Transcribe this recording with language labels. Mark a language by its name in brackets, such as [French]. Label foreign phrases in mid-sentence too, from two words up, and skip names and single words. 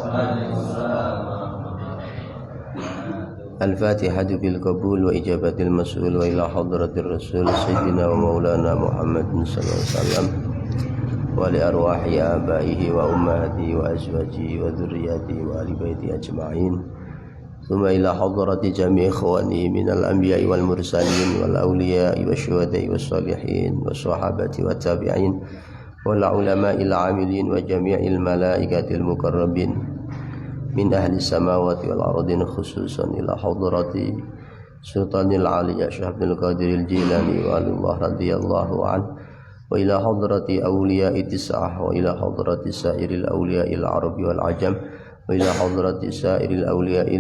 [Arabic] الفاتحة بالقبول وإجابة المسؤول وإلى حضرة الرسول سيدنا ومولانا محمد صلى الله عليه وسلم ولأرواح آبائه وأمهاته وأزواجه وذرياته وأهل بيته أجمعين. ثم إلى حضرة جميع إخوانه من الأنبياء والمرسلين والأولياء والشهداء والصالحين والصحابة والتابعين والعلماء العاملين وجميع الملائكة المقربين من أهل السماوات والأرض خصوصا إلى حضرة سلطان العالية شيخ عبد القادر الجيلاني والله رضي الله عن وإلى حضرة أولياء التسعة وإلى حضرة سائر الأولياء العرب والعجم وإلى حضرة سائر الأولياء